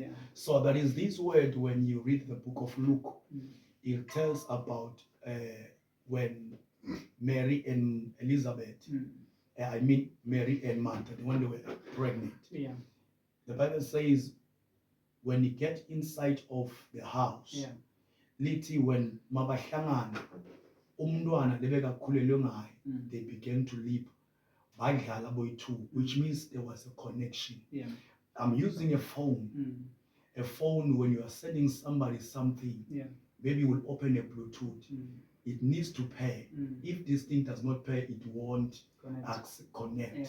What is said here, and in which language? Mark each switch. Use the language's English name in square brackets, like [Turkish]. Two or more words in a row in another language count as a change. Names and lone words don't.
[English] So that is this word when you read the book of Luke, it tells about when Mary and Elizabeth, I mean Mary and Martha, when they were pregnant. The Bible says when you get inside of the house, [Swati] lithi when mabahlangana umntwana lebekakhulelwe ngaye, [English] they began to leap [Swati] badlala boyi-two, [English] which means there was a connection. I'm using a phone. A phone, when you are sending somebody something, maybe you will open a Bluetooth. It needs to pair. If this thing does not pair, it won't connect.